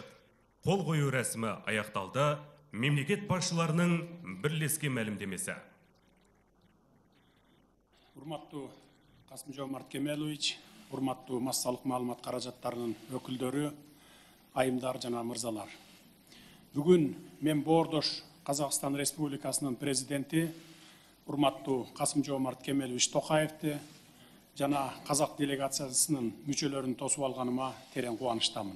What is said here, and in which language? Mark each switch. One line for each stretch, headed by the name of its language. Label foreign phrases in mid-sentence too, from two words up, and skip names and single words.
Kazakh: Қол қою рәсімі аяқталды, мемлекет басшыларының бірлескен мәлімдемесі.
Kyrgyz: Урматтуу Касым-Жомарт Кемелович, урматтуу массалык маалымат каражаттарынын өкүлдөрү, айымдар жана мырзалар. Бүгүн мен Боордош Казакстан Республикасынын президенти урматтуу Касым-Жомарт Кемелович Токаевди жана казак делегациясынын мүчөлөрүн тосуп алганыма терең кубанычтамын.